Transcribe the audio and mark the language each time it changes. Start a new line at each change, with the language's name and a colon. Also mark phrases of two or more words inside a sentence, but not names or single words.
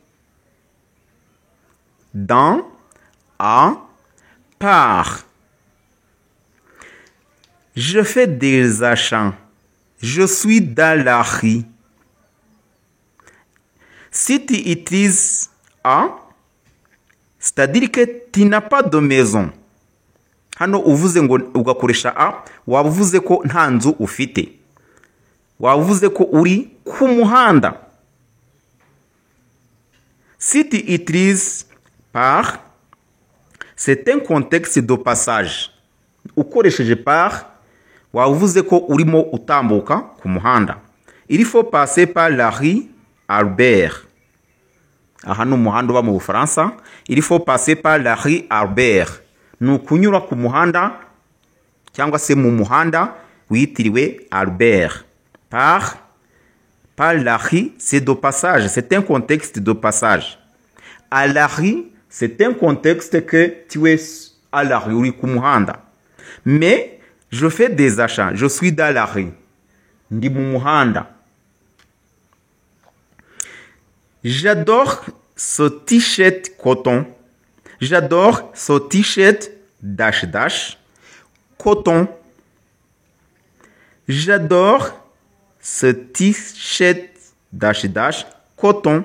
French: Dans, à, par. Je fais des achats. Je suis dans la rue. Si tu utilises à, c'est-à-dire que tu n'as pas de maison.
Kinyarwanda: Hano uvuze ngo ugakoresha a, waba uvuze ko nta nzu ufite. Waba uvuze ko uri ku muhanda.
French: Si tu utilises par, c'est un contexte de passage.
Kinyarwanda: Ukoresheje par, waba uvuze ko urimo utambuka ku muhanda.
French: Il faut passer par la rue Albert.
Kinyarwanda: Aha ni umuhanda uba mu Bufaransa.
French: Il faut passer par la rue Albert.
Kinyarwanda: Ni ukunyura ku muhanda cyangwa se mu muhanda witiriwe Albert.
French: Par la rue, c'est de passage. C'est un contexte de passage. À la rue, c'est un contexte que tu es à la rue,
Kinyarwanda: uri ku muhanda.
French: Mais je fais des achats. Je suis dans la rue.
Kinyarwanda: Ndi mu muhanda.
French: J'adore ce t-shirt coton. J'adore ce t-shirt
English: dash dash
French: coton. J'adore ce t-shirt
English: dash dash
French: coton.